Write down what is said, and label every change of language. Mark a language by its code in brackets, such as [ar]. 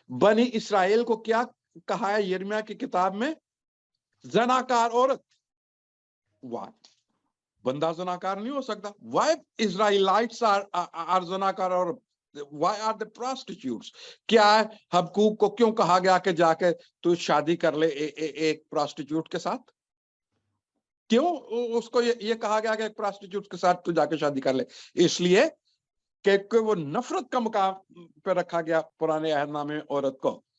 [ur] بنی اسرائیل کو کیا کہا ہے یرمیہ کی کتاب میں؟ زناکار عورت. [en] Why? [ur] بندہ زناکار نہیں ہو سکتا. [en] Why Israelites are [ur] زناکار عورت? [en] Why are they prostitutes? [ur] کیا ہے حبقوق کو کیوں کہا گیا کہ جا کے تو شادی کر لے ایک پراسٹیٹیوٹ کے ساتھ؟ کیوں اس کو یہ کہا گیا کہ ایک پراسٹیٹیوٹ کے ساتھ تو جا کے شادی کر لے؟ اس لیے کہ وہ نفرت کا مقام پہ رکھا گیا پرانے عہد نامے میں عورت کو.